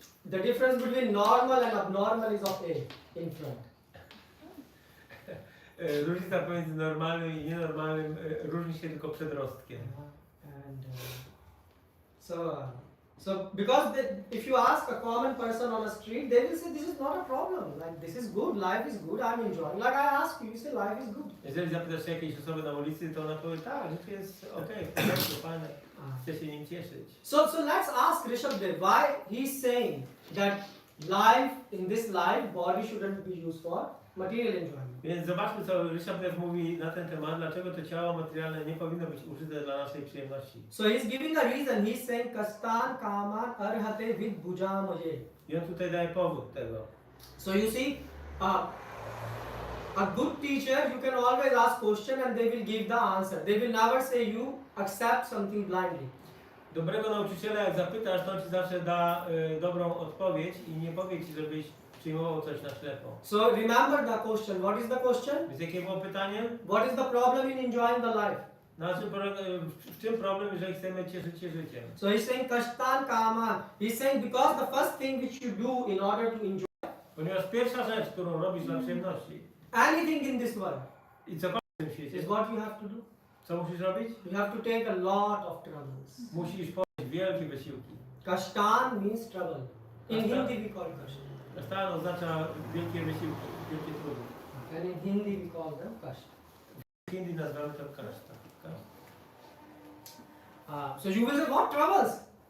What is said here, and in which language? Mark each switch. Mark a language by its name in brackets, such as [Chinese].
[English] the difference between normal and abnormal is of A in front. [Polish] różnica pomiędzy normalnym i nienormalnym różni się tylko przedrostkiem. [English] And so because if you ask a common person on a street, they will say this is not a problem. Like this is good, life is good, I'm enjoying. Like I ask you, you say life is good. [Polish] Jeżeli zapytasz się jakiejś osoby na ulicy, to ona powie, tak, życie jest okej, w porządku, fajne, chcę się nim cieszyć. [English] So let's ask Rishabh Dev why he's saying that life in this life body shouldn't be used for material enjoyment. [Polish] Więc zobaczmy, co Rishabh mówi na ten temat, dlaczego to ciało materialne nie powinno być użyte dla naszej przyjemności. [English] So he's giving a reason. He's saying [Sanskrit] kastan kaman arhate vid bhujamaye. [Polish] I on tutaj daje powód tego. [English] So you see, a good teacher, you can always ask question and they will give the answer. They will never say you accept something blindly. [Polish] Dobrego nauczyciela, jak zapytasz, to on ci zawsze da dobrą odpowiedź i nie powie ci, żebyś przyjmował coś na ślepo. [English] So remember the question. What is the question? [Polish] Więc jakie było pytanie? [English] What is the problem in enjoying the life? [Polish] Na czym w czym problem, jeżeli chcemy cieszyć się życiem? [English] So he's saying [Sanskrit] kastan kaman. [English] He's saying because the first thing which you do in order to enjoy [Polish] Ponieważ pierwsza rzecz, którą robisz dla przyjemności [English] anything in this world [Polish] i cokolwiek w tym świecie, [English] is what you have to do. [Polish] co musisz robić? [English] You have to take a lot of troubles. [Polish] Musisz podjąć wielkie wysiłki. [English] Kashtan means trouble. In [Polish] Kashtan? [English] Hindi we call kasht. [Polish] Stan oznacza wielkie wysiłki, wielkie trudy. [English] And in Hindi we call them kasht. [Polish] W Hindi nazywamy to kaszta. [English] So you will say, what troubles?